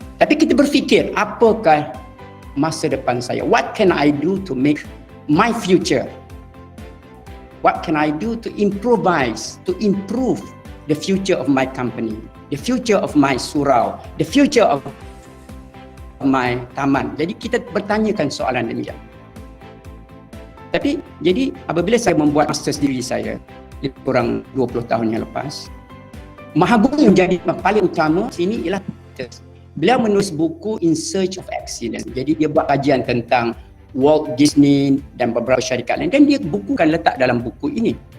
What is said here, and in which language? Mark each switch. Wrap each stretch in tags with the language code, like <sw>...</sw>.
<ms>Tapi kita berfikir, apakah masa depan saya?</ms> <en>What can I do to make my future? What can I do to improvise, to improve the future of my company, the future of my surau, the future of my taman.</en> <ms>Jadi kita bertanyakan soalan demikian. Tapi jadi apabila saya membuat master diri saya lebih kurang 20 tahun yang lepas, Mahabumi yang menjadi paling utama sini ialah beliau menulis buku In Search of Excellence. Jadi dia buat kajian tentang Walt Disney dan beberapa syarikat lain, dan dia bukukan letak dalam buku ini.</ms>